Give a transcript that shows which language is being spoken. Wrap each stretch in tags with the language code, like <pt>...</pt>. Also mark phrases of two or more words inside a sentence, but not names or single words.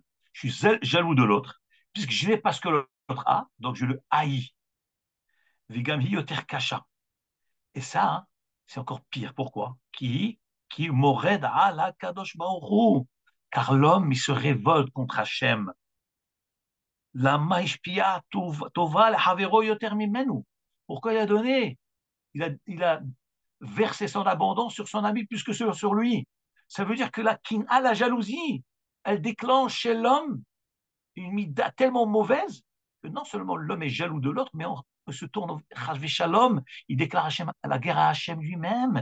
<fr>Je suis jaloux de l'autre, puisque je n'ai pas ce que l'autre a, donc je le haïs.</fr> <he>וגם יותר קשה.</he> <fr>Et ça, hein, c'est encore pire. Pourquoi?</fr> <he>כי מורד על הקדוש ברוך.</he> <fr>Car l'homme, il se révolte contre Hachem.</fr> <he>למה השפיע טובה לחברו יותר ממנו.</he> <fr>Pourquoi il a donné? Il a versé son abondance sur son ami plus que sur lui. Ça veut dire que la kin'a, la jalousie, elle déclenche chez l'homme une mida tellement mauvaise que non seulement l'homme est jaloux de l'autre, mais on se tourne vers Shalom, il déclare la guerre à Hachem lui-même.</fr>